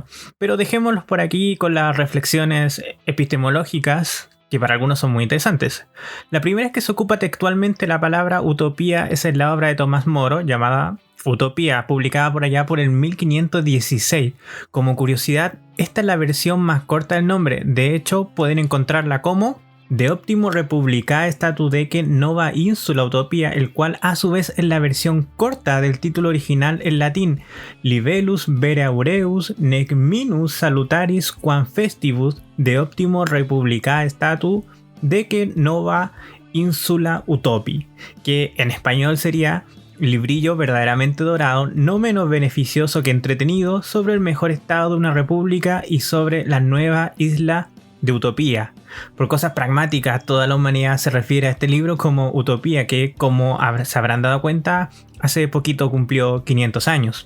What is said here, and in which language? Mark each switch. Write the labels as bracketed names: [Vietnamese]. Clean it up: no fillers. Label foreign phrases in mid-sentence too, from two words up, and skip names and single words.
[Spanish] Pero dejémoslos por aquí con las reflexiones epistemológicas, que para algunos son muy interesantes. La primera es que se ocupa textualmente la palabra utopía, es en la obra de Tomás Moro llamada Utopía, publicada por allá por el 1516. Como curiosidad, esta es la versión más corta del nombre. De hecho, pueden encontrarla como De optimo republicae statu dece nova insula utopia, el cual a su vez es la versión corta del título original en latín, Libellus vere aureus nec minus salutaris quam festibus de optimo republicae statu dece nova insula utopi, que en español sería librillo verdaderamente dorado, no menos beneficioso que entretenido, sobre el mejor estado de una república y sobre la nueva isla de utopía. Por cosas pragmáticas, toda la humanidad se refiere a este libro como utopía, que, como se habrán dado cuenta, hace poquito cumplió 500 años.